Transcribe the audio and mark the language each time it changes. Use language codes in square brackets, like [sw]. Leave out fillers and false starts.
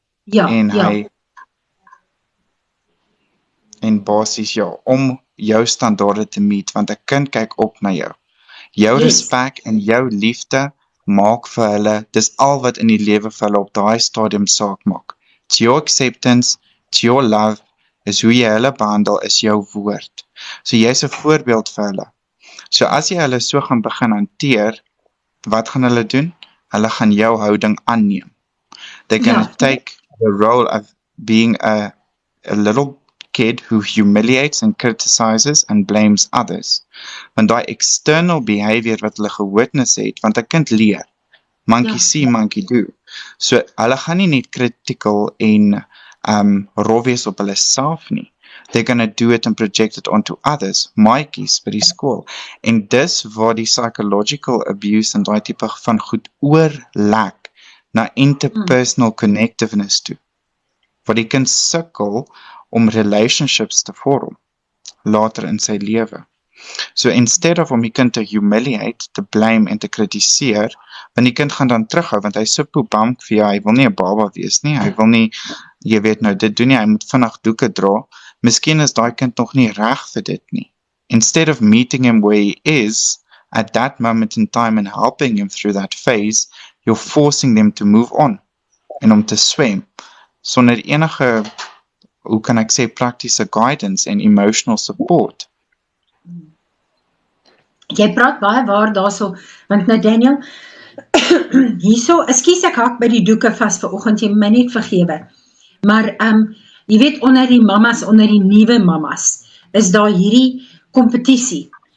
[af] Ja, En ja. en basies om jou standaarde te meet, want 'n kind kyk op na jou. Jou respek en jou liefde maak vir hulle, dis al wat in die lewe vir hulle op daai stadium saak maak. [en] It's your acceptance, it's your love, [af] is hoe jy hulle behandel, is jou woord. So jy's 'n voorbeeld vir hulle. So as jy hulle so gaan begin hanteer, wat gaan hulle doen? Hulle gaan jou houding aanneem. [en] They're going to take the role of being a little kid who humiliates and criticizes and blames others. [af] Want daai external behavior wat hulle gewitness het, want 'n kind leer. [en] Monkey see, monkey do. [af] So hulle gaan nie net critical en rof wees op hulle self nie. [en] They're going to do it and project it onto others, [af] maatjies by die skool. En dis waar die psychological abuse en daai tipe van goed oorlek na interpersonal connectiveness toe. Waar die kind sukkel om relationships te vorm later in sy lewe. So instead of om die kind te humiliate, te blame en te kritiseer, want die kind gaan dan terughou, want hy is so poepamp vir hy wil nie 'n baba wees nie, hy wil nie, jy weet nou, dit doen nie, hy moet vinnig doeke dra. Miskien is daai kind nog nie reg vir dit nie. [en] Instead of meeting him where he is, at that moment in time and helping him through that phase, you're forcing them to move on [af] en om te swem, sonder enige, hoe kan ek sê, praktiese guidance en emotional support. Jy praat baie waar daarso, want nou Daniel, hierso, ekskuus ek hak by die doeke vas vanoggend, jy my net vergewe, maar jy weet onder die mamas, onder die nuwe mamas, is daar hierdie kompetisie.